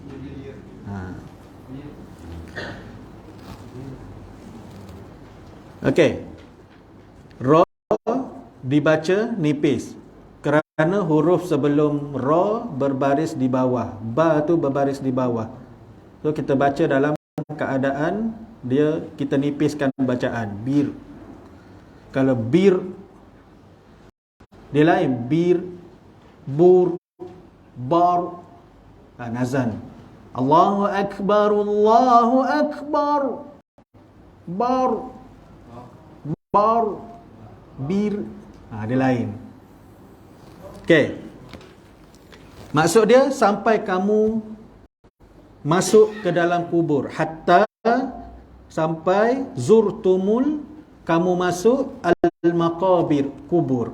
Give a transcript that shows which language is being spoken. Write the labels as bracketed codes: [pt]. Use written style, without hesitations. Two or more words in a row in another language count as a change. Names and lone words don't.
[ms] Okey, ra dibaca nipis kerana huruf sebelum ra berbaris di bawah, ba tu berbaris di bawah. So kita baca dalam keadaan dia, kita nipiskan bacaan bir. Kalau bir dia lain, bir, bur, bar, nazan. [ar] الله أكبر، الله أكبر, [ms] bar, bar, bir. Dia lain. Okey. Maksud dia sampai kamu masuk ke dalam kubur. Hatta, sampai zurtumul, kamu masuk al-maqabir, kubur.